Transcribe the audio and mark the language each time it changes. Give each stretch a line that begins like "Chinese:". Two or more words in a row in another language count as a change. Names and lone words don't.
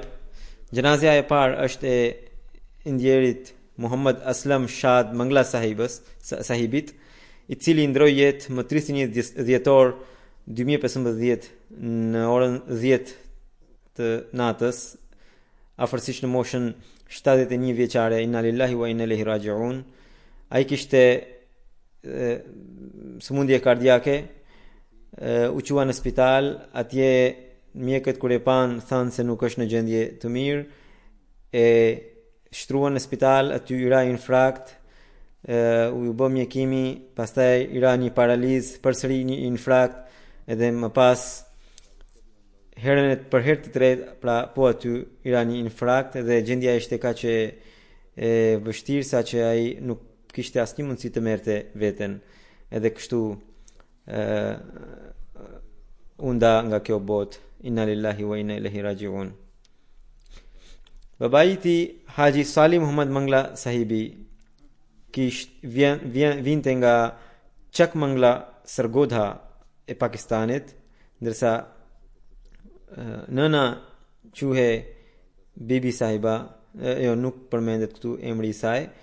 Albanian: Gjenazja e parë është e indjerit Muhammad Aslam Shad Mangla sahibit, i cili ndroi jetë më 31 dhjetor 2015 në orën 10 të natës, afërsisht në moshën 71 vjeçare.
Arabic: إنا لله وإنا إليه راجعون.
Albanian: Ai kishte sëmundje kardiake, u qua në spital. Atje mjekët kur e pan thanë se nuk është në gjendje të mirë, e shtruan në spital. Aty i ra infarkt, u bë mjekimi, pastaj i ra një paralizë, përsëri një infarkt, edhe më pas për herë të tretë, pra po aty i ra një infarkt, dhe gjendja ishte kaq e vështirë sa që ai nuk kishte asnjë mundësi të merrte veten, edhe kështu unda nga kjo botë.
Arabic: إنا لله وإنا إليه راجعون.
Albanian: Babai i tij Haji Salim Muhammad Mangla sahibi vinte nga Chak Mangla Sargodha e Pakistanit, ndërsa nëna quhe Bibi sahiba jo nuk përmendet këtu emri i saj.